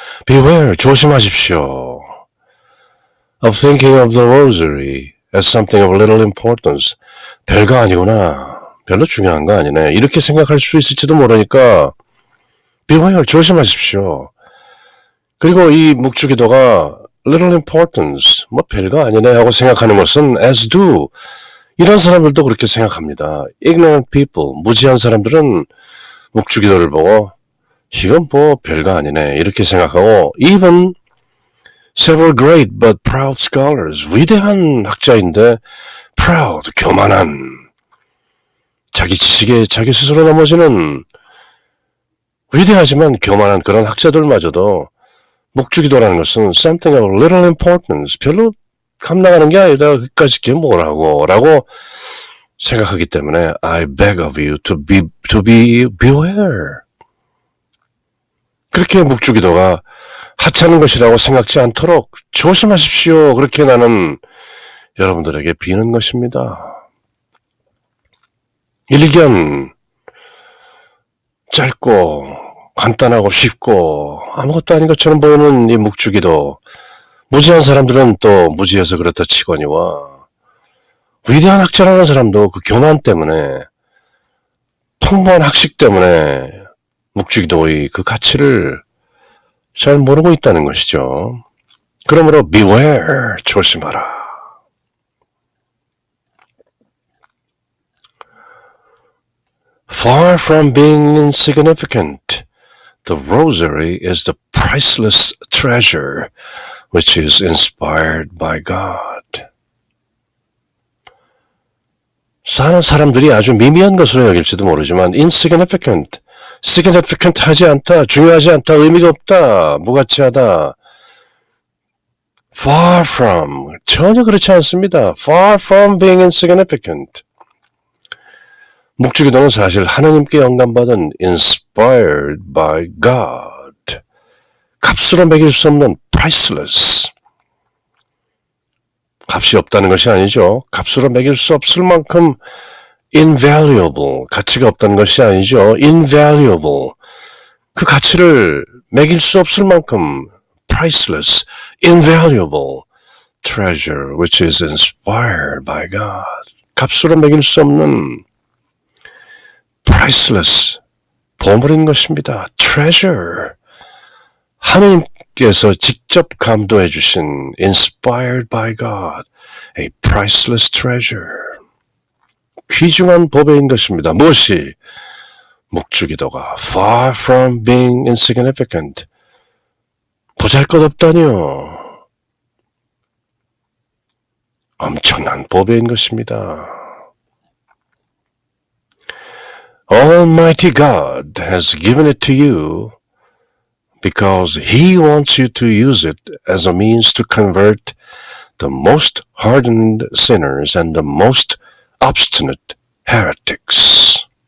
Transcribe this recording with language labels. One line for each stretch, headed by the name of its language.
English: Beware,
Korean: 조심하십시오.
English: Of thinking of the Rosary as something of little importance.
Korean: 별거 아니구나. 별로 중요한 거 아니네. 이렇게 생각할 수 있을지도 모르니까 beware, 조심하십시오. 그리고 이 묵주기도가 little importance, 뭐 별거 아니네 하고 생각하는 것은 as do. 이런 사람들도 그렇게 생각합니다. ignorant people, 무지한 사람들은 묵주기도를 보고 이건 뭐 별거 아니네 이렇게 생각하고
English: even several great but proud scholars,
Korean: 위대한 학자인데 proud, 교만한, 자기 지식에 자기 스스로 넘어지는 위대하지만 교만한 그런 학자들마저도 묵주기도라는 것은
English: something of little importance,
Korean: 별로 감나가는 게 아니다. 그까짓 게 뭐라고 라고 생각하기 때문에
English: I beg of you to beware.
Korean: 그렇게 묵주기도가 하찮은 것이라고 생각지 않도록 조심하십시오. 그렇게 나는 여러분들에게 비는 것입니다. 일견 짧고 간단하고 쉽고 아무것도 아닌 것처럼 보이는 이 묵주기도, 무지한 사람들은 또 무지해서 그렇다 치거니와 위대한 학자라는 사람도 그 교만 때문에, 풍부한 학식 때문에 묵주기도의 그 가치를 잘 모르고 있다는 것이죠. 그러므로 beware, 조심하라.
English: Far from being insignificant, the Rosary is the priceless treasure which is inspired by God.
Korean: 사는 사람들이 아주 미미한 것으로 여길지도 모르지만 insignificant, significant 하지 않다, 중요하지 않다, 의미가 없다, 무가치하다. far from, 전혀 그렇지 않습니다.
English: far from being insignificant.
Korean: 묵주기도는 사실 하나님께 영감받은
English: inspired by God.
Korean: 값으로 매길 수 없는 priceless. 값이 없다는 것이 아니죠. 값으로 매길 수 없을 만큼 invaluable. 가치가 없다는 것이 아니죠.
English: invaluable.
Korean: 그 가치를 매길 수 없을 만큼
English: priceless, invaluable treasure which is inspired by God.
Korean: 값으로 매길 수 없는 priceless 보물인 것입니다. treasure. 하나님께서 직접 감도해 주신
English: inspired by God. a priceless treasure.
Korean: 귀중한 보배인 것입니다. 무엇이? 묵주기도가
English: far from being insignificant.
Korean: 보잘것없다니요. 엄청난 보배인 것입니다.
English: Almighty God has given it to you because He wants you to use it as a means to convert the most hardened sinners and the most obstinate heretics.